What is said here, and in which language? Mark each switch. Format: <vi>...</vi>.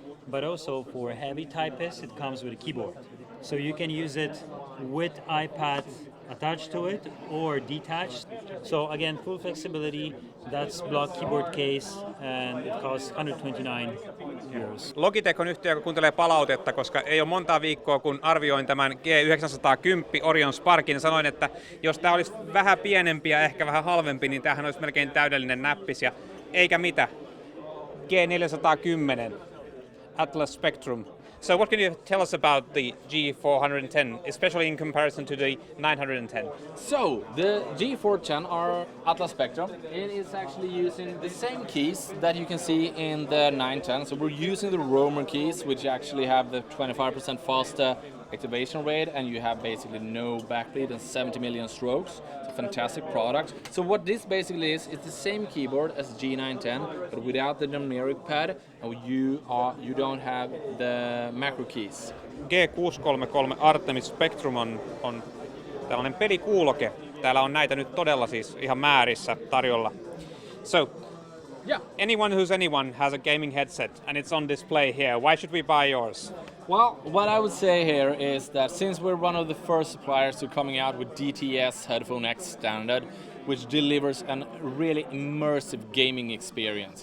<en>But also for heavy typists, it comes with a keyboard. So you can use it with iPad attached to it or detached. So again, full flexibility. That's Block keyboard case and it costs 129 euros.</en> <fi>Logitech on yhtiö, joka kuuntelee palautetta, koska ei ole montaa viikkoa, kun arvioin tämän G910 Orion Sparkin ja sanoin, että jos tämä olisi vähän pienempi ja ehkä vähän halvempi, niin tämähän olisi melkein täydellinen näppis. Ja eikä mitä. G410 Atlas Spectrum.</fi> <en>So what can you tell us about the G410, especially in comparison to the 910? So, the G410 or Atlas Spectrum, it is actually using the same keys that you can see in the 910. So we're using the Roman keys, which actually have the 25% faster activation rate, and you have basically no backbeat and 70 million strokes. It's a fantastic product. So what this basically is, it's the same keyboard as G910, but without the numeric pad, and you don't have the macro keys.</en> <fi>G633 Artemis Spectrum on tällainen pelikuuloke. Täällä on näitä nyt todella siis ihan määrissä tarjolla.</fi> <en>So, Yeah. anyone who's anyone has a gaming headset and it's on display here. Why should we buy yours? Well, what I would say here is that since we're one of the first suppliers to coming out with DTS Headphone X standard, which delivers a really immersive gaming experience.</en>